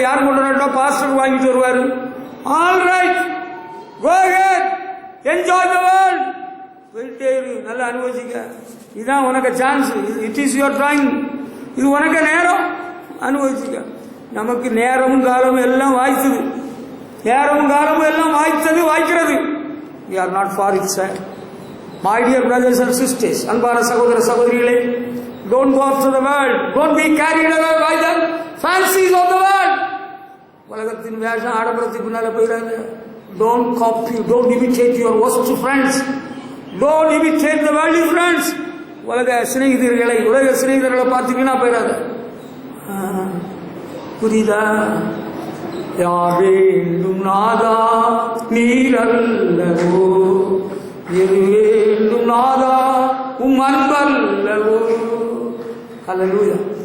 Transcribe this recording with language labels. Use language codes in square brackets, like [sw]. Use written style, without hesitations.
[ta] யார் கொண்டு வரட்டோ பாஸ்டர் வாங்கிட்டு வருவாரு. [en] All right, go ahead, enjoy the world. [ta] போயிட்டே இரு, நல்லா அனுபவிச்சுக்க. இதுதான் உனக்கு chance. [en] It is your time. [ta] இது உனக்கு நேரம், அனுபவிச்சுக்க. நமக்கு நேரமும் காலமும் எல்லாம் வாய்த்தது, நேரமும் காலமும் எல்லாம் வாய்த்தது வாய்க்கிறது. [en] We are not for it, sir. My dear brothers and sisters, [ta] அன்பான சகோதர சகோதரிகளே, [en] don't go after the world, don't be carried away by the fancies of the world. [ta] உலகத்தின் வேஷம் ஆடம்பரத்துக்கு பின்னால போயிடாங்க. [en] Don't copy, don't imitate your worst friends, don't imitate the worldly friends. [ta] உலக சிநேகிதர்களை பார்த்தீங்கன்னா போயிடாது. புரியுதா? யார் வேண்டும் நாதா நீரல்லவோ, எது வேண்டும் நாதா உம் அன்பல்லவோ. ஹல்லேலூயா.